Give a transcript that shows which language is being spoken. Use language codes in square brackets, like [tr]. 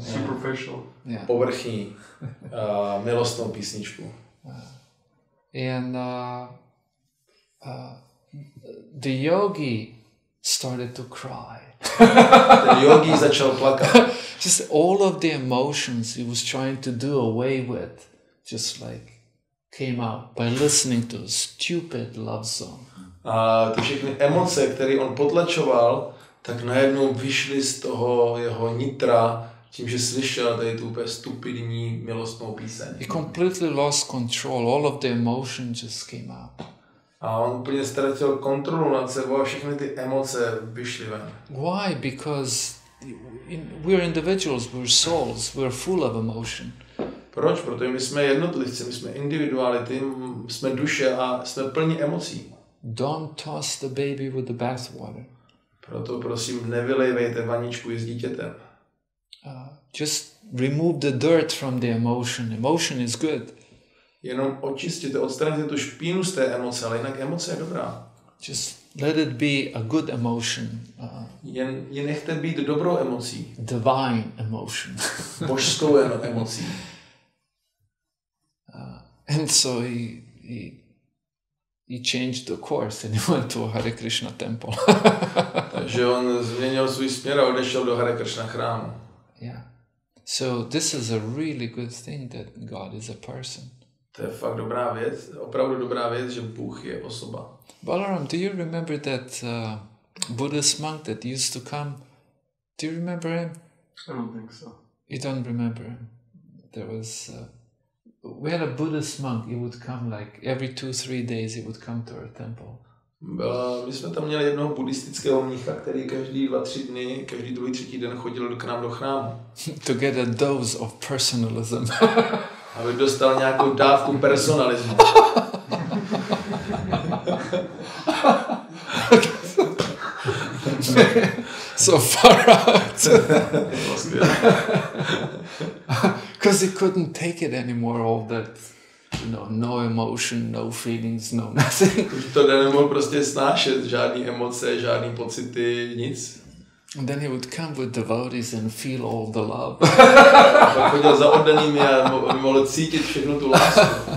[en] superficial, [cs] povrchní milostnou písničku. [en] And the yogi started to cry. [cs] Ten yogi začal plakat. [en] Just all of the emotions he was trying to do away with, just like came out by listening to a stupid love song. [cs] A ty všechny emoce, které on potlačoval, tak najednou vyšly z toho jeho nitra tím, že slyšel tady tu úplně stupidní milostnou píseň. [en] He completely lost control. All of the emotions just came out. [cs] A on úplně ztratil kontrolu nad sebou a všechny ty emoce vyšly ven. [en] Why? Because we're individuals, we're souls, we're full of emotion. [cs] Proč? Protože my jsme jednotlivci, my jsme individuality, jsme duše a jsme plní emocí. [en] Don't toss the baby with the bathwater. [cs] Proto prosím, nevylévejte vaničku i s dítětem. [en] Just remove the dirt from the emotion. Emotion is good. [cs] Jenom očistěte, odstraňte tu špínu z té emoce, ale jinak emoce je dobrá. [en] Just let it be a good emotion. [cs] Jen ji nechte být dobrou emocí. [en] Divine emotion. [cs] Božskou emocí. [en] And so he changed the course and he went to a Hare Krishna temple. [cs] Takže on změnil svůj směr a odešel do Hare Krishna chrámu. [en] Yeah. So this is a really good thing that God is a person. [cs] To je fakt dobrá věc, opravdu dobrá věc, že Bůh je osoba. [en] Balaram, do you remember that Buddhist monk that used to come? Do you remember him? I don't think so. You don't remember him? There was... we had a Buddhist monk. He would come like every 2-3 days. He would come to our temple. [cs] My jsme tam měli jednoho buddhistického mnicha, který každý 2-3 dny, každý druhý, třetí den chodil k nám do chrámu. [en] To get a dose of personalism. [cs] Aby dostal nějakou dávku personalismu. [en] So far out. Because he couldn't take it anymore, all that, no emotion, no feelings, no nothing. [cs] Už to nemohl prostě snášet, žádný emoce, žádný pocity, nic. [en] And then he would come with devotees and feel all the love. [cs] Pak chodil za oddanými a mohl cítit všechnu tu lásku.